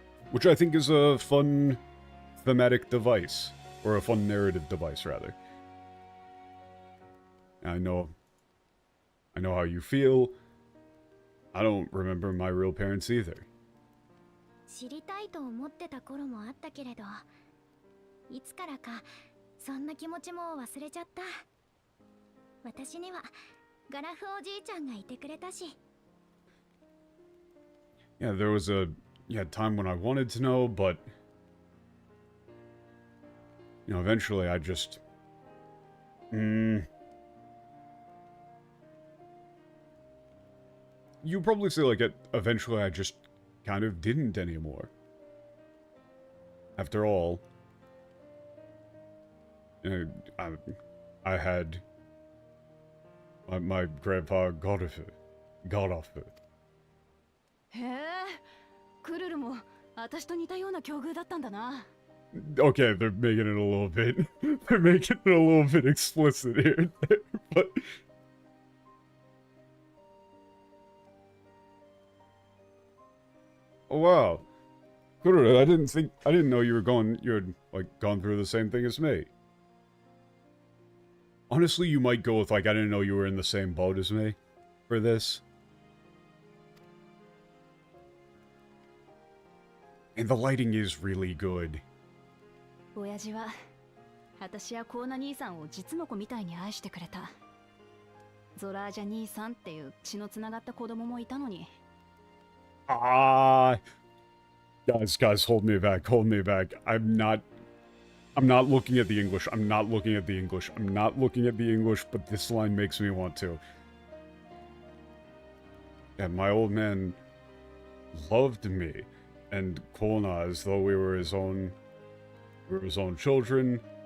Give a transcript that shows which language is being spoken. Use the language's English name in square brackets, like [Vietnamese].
[English] Which I think is a fun thematic device, or a fun narrative device, rather. I know how you feel. I don't remember my real parents either. [Japanese] 知りたいと思ってた頃もあったけれど、いつからかそんな気持ちも忘れちゃった。私にはガラフおじいちゃんがいてくれたし。 [English] Yeah, there was a time when I wanted to know, but you know, eventually I just you probably say like eventually I just kind of didn't anymore. After all, you know, I had my grandpa got off it. [Japanese] へえ、クルルも私と似たような境遇だったんだな。 [English] Okay, they're making it a little bit they're making it a little bit explicit here, but oh wow. Kururu, I didn't know you had like gone through the same thing as me. Honestly, you might go with like I didn't know you were in the same boat as me for this. And the lighting is really good. [Japanese] 親父は私やコーナ兄さんを実の子みたいに愛してくれた。ゾラージャ兄さんっていう血のつながった子供もいたのに。 [English] Guys, hold me back. I'm not looking at the English. I'm not looking at the English, but this line makes me want to. Yeah, my old man loved me and Kona as though we were his own children.